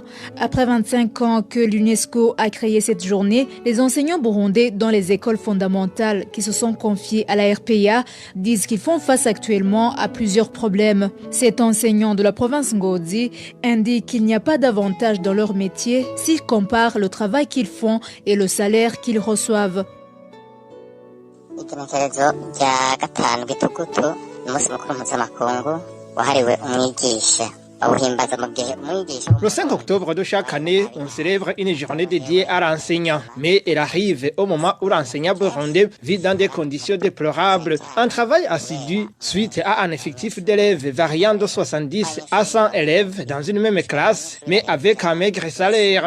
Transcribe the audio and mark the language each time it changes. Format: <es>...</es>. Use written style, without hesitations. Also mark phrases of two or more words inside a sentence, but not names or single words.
<fr>Après 25 ans que l'UNESCO a créé cette journée, les enseignants burundais dans les écoles fondamentales qui se sont confiés à la RPA disent qu'ils font face actuellement à plusieurs problèmes. Cet enseignant de la province Ngozi indique qu'il n'y a pas d'avantage dans leur métier s'ils comparent le travail qu'ils font et le salaire qu'ils reçoivent.</fr> <rn>umunsi mukuru mpuzamakungu wahariwe umwigisha bawuhimbaza mu gihe umwigisha.</rn> <fr>Le 5 octobre de chaque année, on célèbre une journée dédiée à l'enseignant. Mais elle arrive au moment où l'enseignant burundais vit dans des conditions déplorables. Un travail assidu suite à un effectif d'élèves variant de 70 à 100 élèves dans une même classe, mais avec un maigre salaire.</fr>